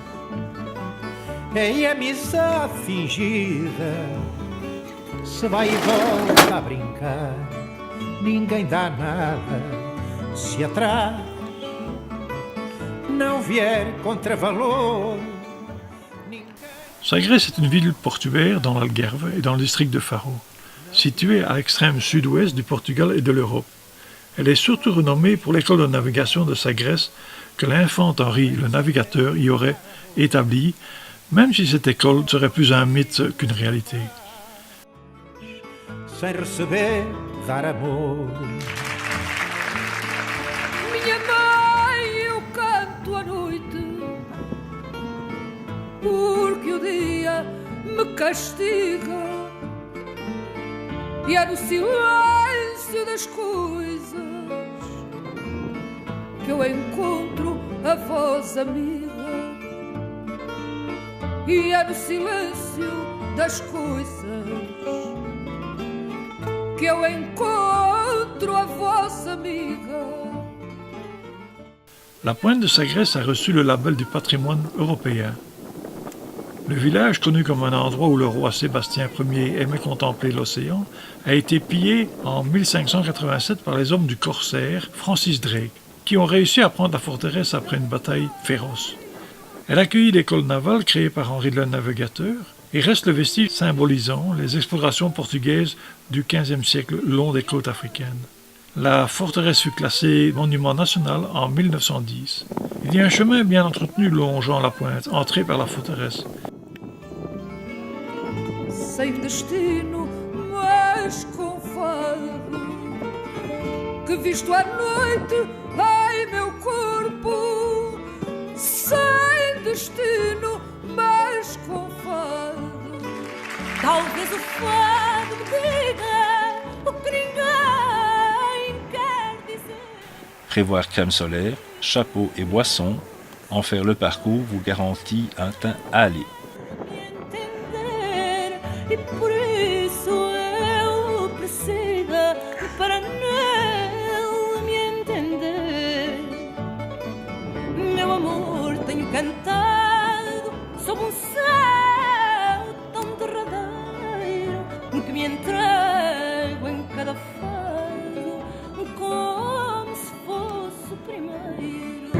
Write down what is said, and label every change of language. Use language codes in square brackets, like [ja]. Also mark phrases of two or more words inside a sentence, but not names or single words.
[pt] É amizade fingida, se vai e volta a brincar. Ninguém dá nada se atrás não vier contravalor. [fr] Sagres est une ville portuaire dans l'Algarve et dans le district de Faro, située à l'extrême sud-ouest du Portugal et de l'Europe. Elle est surtout renommée pour l'école de navigation de Sagres que l'infant Henri le navigateur y aurait établie, même si cette école serait plus un mythe qu'une réalité. [pt] Sem receber, dar amor. Minha mãe, eu canto à noite, porque o dia me castiga, e é no silêncio das coisas que eu encontro a voz amiga, e é no silêncio das coisas que eu encontro a voz amiga. [fr] La pointe de Sagres a reçu le label du patrimoine européen. Le village, connu comme un endroit où le roi Sébastien Ier aimait contempler l'océan, a été pillé en 1587 par les hommes du corsaire Francis Drake, qui ont réussi à prendre la forteresse après une bataille féroce. Elle accueillit l'école navale créée par Henri le Navigateur et reste le vestige symbolisant les explorations portugaises du XVe siècle le long des côtes africaines. La forteresse fut classée monument national en 1910. Il y a un chemin bien entretenu longeant la pointe, entré par la forteresse. [pt] Sem destino, mas com fado, que visto à noite, ai meu corpo. Sem destino, mas com fado, talvez o fado me diga o que ninguém quer dizer. [fr] Prévoir crème solaire, chapeau et boisson, en faire le parcours vous garantit un teint hâlé. [pt] E por isso eu preciso, para não me entender, meu amor, tenho cantado sob um céu tão derradeiro, que me entrego em cada fado como se fosse o primeiro.